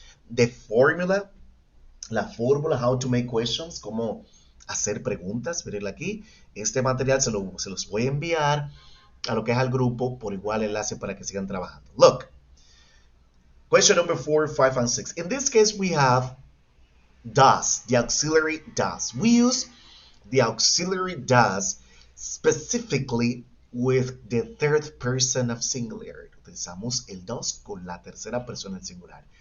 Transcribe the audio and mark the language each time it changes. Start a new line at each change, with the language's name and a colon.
English: The formula,
Spanish: la fórmula,
English: how to make questions,
Spanish: cómo hacer preguntas, verla aquí. Este material se los voy a enviar a lo que es al grupo por igual enlace para que sigan trabajando.
English: Look, question number 4, 5, and 6. In this case, we have does, the auxiliary does. We use the auxiliary does specifically with the third person of singular.
Spanish: Utilizamos el does con la tercera persona en singular.